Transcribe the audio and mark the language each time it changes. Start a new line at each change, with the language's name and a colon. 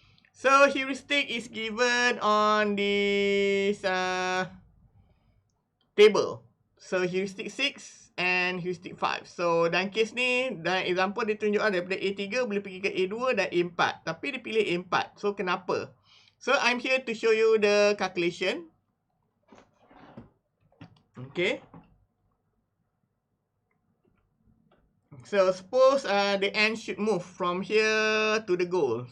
English: So heuristic is given on this table. So heuristic 6 and heuristic 5.
Malay: So dalam case ni, dalam example dia tunjukkan daripada A3 boleh pergi ke A2 dan A4. Tapi dia pilih A4. So kenapa?
English: So I'm here to show you the calculation. Okay. So suppose the N should move from here to the goal.